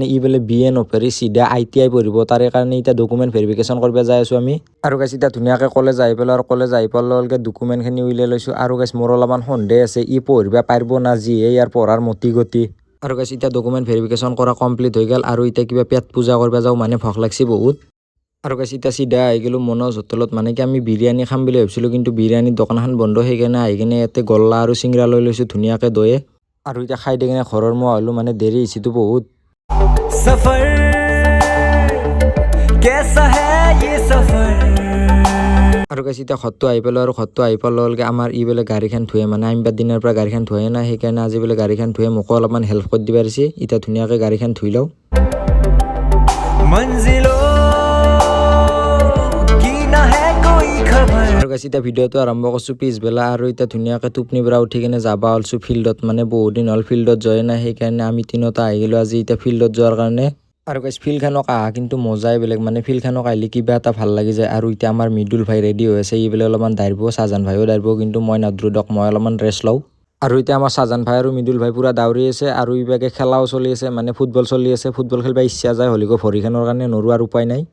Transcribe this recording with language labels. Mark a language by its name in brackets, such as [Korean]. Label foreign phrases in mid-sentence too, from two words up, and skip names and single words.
[Assamese] বোলে BA নপঢ়ি চিধা ITI পঢ়িব তাৰে কাৰণে এতিয়া [English] document verification [Assamese] কৰিব যাই আছোঁ আমি আৰু গাইছ এতিয়া ধুনীয়াকৈ কলেজ আহি পেলাই আৰু কলেজ আহি পেলাইকে ডকুমেণ্টখিনি উলিয়াই লৈছোঁ আৰু গাইছ মোৰ অলপমান সন্দেহ আছে পঢ়িব পাৰিব না যিহে ইয়াৰ পঢ়াৰ মতি গতি আৰু গাইছ এতিয়া [English] document verification [Assamese] কৰা কমপ্লিট হৈ গ'ল আৰু এতিয়া কিবা পেট পূজা কৰিব যাওঁ মানে ভোক লাগছে বহুত আৰু গাইছ এতিয়া চিধা আহি গ'লোঁ মনোজ হোটেলত মানে কি আমি বিৰিয়ানী খাম বুলি ভাবিছিলোঁ কিন্তু বিৰিয়ানীৰ দোকানখন বন্ধ সেইকাৰণে আহি কিনে ইয়াতে গল্লা আৰু চিংৰা লৈ লৈছোঁ ধুনীয়াকৈ দয়ে আৰু এতিয়া খাই দি কিনে ঘৰৰ মই হ'লোঁ মানে দেৰি হৈছেতো বহুত [Hindi] सफर कैसा है ये सफर [Assamese] আৰু গাইছ এতিয়া ঘৰটো আহি পেলাই আৰু ঘৰটো আহি পেলাই আমাৰ বোলে গাড়ীখন ধুৱে মানে আমি বাৰ দিনৰ পৰা গাড়ীখন ধুৱাই নাই সেইকাৰণে আজি বোলে গাড়ীখন ধুৱে মোকো অলপমান হেল্প কৰি দিব পাৰিছে এতিয়া ধুনীয়াকৈ গাড়ীখন ধুই লওঁ [Hindi] मंजिलों की ना है कोई खबर [Assamese] আৰু গাইছ এতিয়া ভিডিঅ'টো আৰম্ভ কৰিছোঁ পিছবেলা আৰু এতিয়া ধুনীয়াকৈ টোপনিৰ পৰা উঠি কিনে যাব ওলছোঁ ফিল্ডত মানে বহুত দিন হ'ল ফিল্ডত যোৱাই নাই সেইকাৰণে আমি তিনিওটা আহি গ'লোঁ আজি এতিয়া ফিল্ডত যোৱাৰ কাৰণে আৰু গাইছ ফিল্ডখনক আহা কিন্তু মজাই বেলেগ মানে ফিল্ডখনক আহিলে কিবা এটা ভাল লাগি যায় আৰু এতিয়া আমাৰ মৃদুল ভাই ৰেডি হৈ আছে বোলে অলপমান দাৰিব চাজান ভাইও দাৰিব কিন্তু মই নাদৰো দক মই অলপমান ৰেষ্ট লওঁ আৰু এতিয়া আমাৰ চাজান ভাই আৰু মৃদুল ভাই পুৰা দাউৰি আছে আৰু ইবাগে খেলাও চলি আছে মানে ফুটবল চলি আছে ফুটবল খেলিব ইচ্ছা যায় হ'লেও ভৰিখনৰ কাৰণে নৰো আৰু উপায় নাই